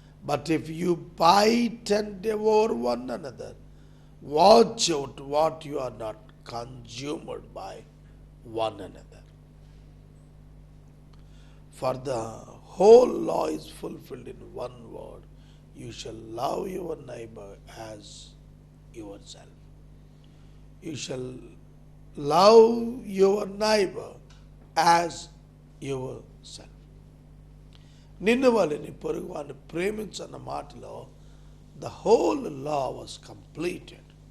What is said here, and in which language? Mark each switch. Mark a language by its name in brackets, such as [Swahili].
[English] But if you bite and devour one another, watch out what you are not consumed by one another. For the whole law is fulfilled in one word, you shall love your neighbor as yourself. You shall love your neighbor as yourself. [Telugu] నిన్ను వాళ్ళని పొరుగు వారిని ప్రేమించన్న మాటలో [English] the whole law was completed.